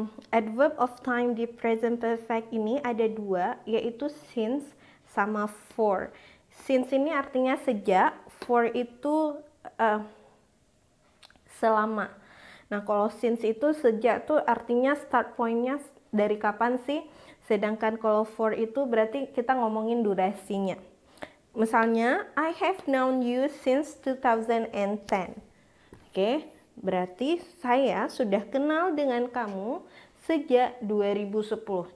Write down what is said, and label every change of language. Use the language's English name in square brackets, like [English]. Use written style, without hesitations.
[Indonesian] Adverb of time di present perfect ini ada dua, yaitu since sama for. Since ini artinya sejak, for itu selama. Nah, kalau since itu sejak tuh artinya start point-nya dari kapan sih? Sedangkan kalau for itu berarti kita ngomongin durasinya. [English] Misalnya, I have known you since 2010. [Indonesian] Oke, berarti saya sudah kenal dengan kamu sejak 2010.